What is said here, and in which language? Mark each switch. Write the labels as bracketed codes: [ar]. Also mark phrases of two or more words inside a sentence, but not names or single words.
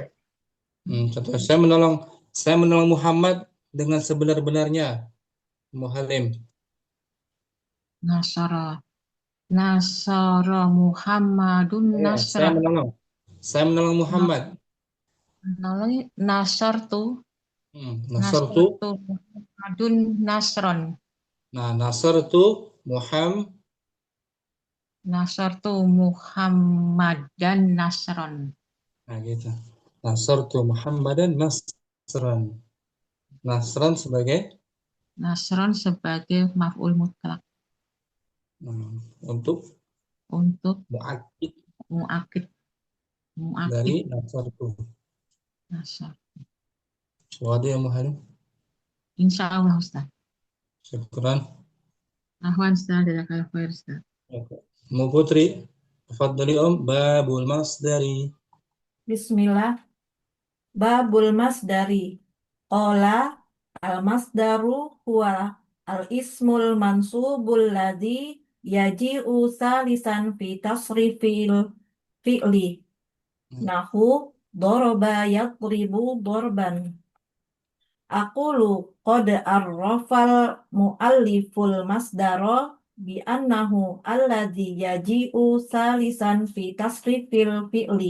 [id] Contoh saya menolong Muhammad dengan sebenar-benarnya. Ummu Halim. [ar] نصر محمدٌ [id] Ya, [ar] nasra. [id] Saya menolong Muhammad. [ar] نصرتُ Nasartu. محمدٌ نصرًا. Nah, نصرتُ محمد نصرتُ محمدًا نصرًا. [id] Nah, gitu. [ar] نصرتُ محمدًا نصرًا. [id] Nasran sebagai Nasron sebagai [ar] مفعول مطلق [id] untuk untuk [ar] mu'akkid mu'akid [id] dari nasartu. [ar] nasar. واضح يا محمد. إن شاء الله أستاذ. Syukran. عفوًا أستاذ، جزاك الله خير أستاذ. [id] Mu Putri, [ar] تفضلي باب المصدر. بسم الله. باب المصدر. قال المصدر هو الاسم المنصوب الذي يجيء ثالثا في تصريف الفعل. نحو ضرب يضرب ضربا. أقول قد عرف المؤلف المصدر بأنه الذي يجيء ثالثا في تصريف الفعل.